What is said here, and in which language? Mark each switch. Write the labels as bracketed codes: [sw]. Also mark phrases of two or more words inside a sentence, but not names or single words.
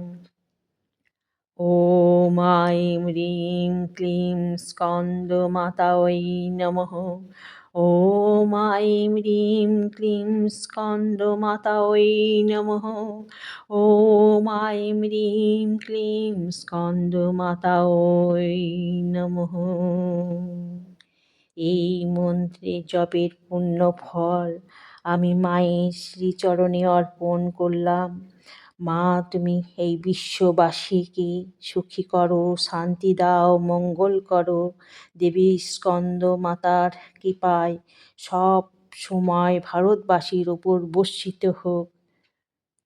[sa] ॐ ऐं ह्रीं क्लीं स्कन्दमातायै नमः। ॐ ऐं ह्रीं क्लीं स्कन्दमातायै नमः। ॐ ऐं ह्रीं क्लीं स्कन्दमातायै নমঃ। [bn] এই মন্ত্রে জপের পুণ্য ফল আমি মায়ের শ্রীচরণে অর্পণ করলাম। মা, তুমি এই বিশ্ববাসীকে সুখী করো, শান্তি দাও, মঙ্গল করো। দেবী স্কন্দ মাতার কৃপায় সব সময় ভারতবাসীর ওপর বর্ষিত হোক।